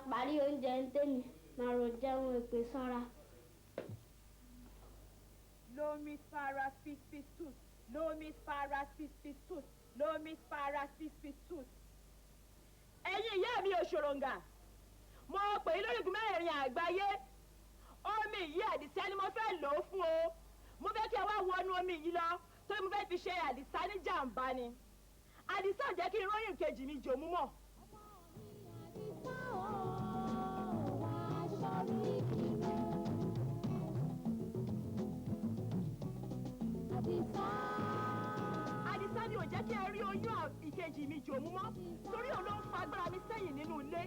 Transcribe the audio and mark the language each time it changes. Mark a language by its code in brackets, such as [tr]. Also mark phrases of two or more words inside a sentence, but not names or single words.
[yo] parí oúnjẹ ń tẹ́ni máa rò jẹun èpè sanra. Lomis paras pispitus, lomis paras pispitus, lomis paras pispitus. Ẹ̀yin ìyá mi òṣòròǹgà, mo pè é lórí igun mẹ́rẹ̀ẹ̀rin àgbáyé. Omi yìí Àdìsá ni mo fẹ́ lò ó fún o. Mo fẹ́ kí ẹ wá wọnú omi yìí lọ torí mo fẹ́ fi ṣe Àdìsá ní jàǹbá ni. Àdìsá ò jẹ́ kí n róyìn kejì mi jò mú mọ́. Àdìsá ni ò jẹ́ kí ẹ rí oyún ìkejì mi jò mú mọ́ torí òun ló ń fa agbára mi sẹ́yìn nínú ilé.